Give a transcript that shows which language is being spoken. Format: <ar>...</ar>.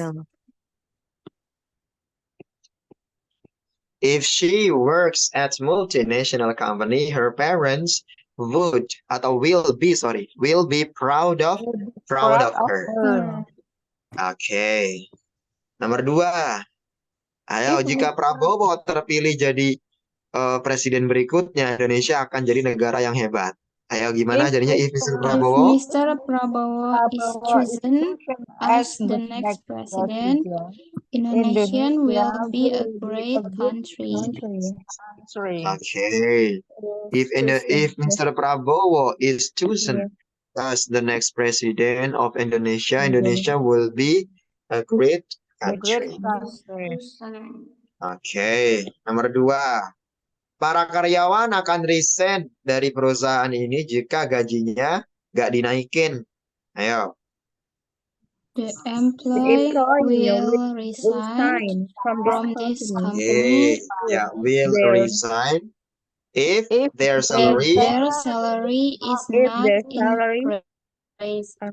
<en>her. If she works at multinational company, her parents would</en> <id>atau</id> <en>will be proud of her.</en> <id>Oke. Nomor 2. Ayo, jika Prabowo terpilih jadi presiden berikutnya, Indonesia akan jadi negara yang hebat. Ayo, gimana jadinya</id> <en>if Mr.</en> <id>Prabowo?</id> <en>Mr. Prabowo is chosen as the next president, Indonesia will be a great country. Okay. If Mr. Prabowo is chosen as the next president of Indonesia, Indonesia will be a great country.</en> <id>Oke. Nomor 2. Para karyawan akan resign dari perusahaan ini jika gajinya nggak dinaikin. Ayo.</id> <en>The employee will resign from this company Ya, will resign if their if salary their salary is not increased.</en>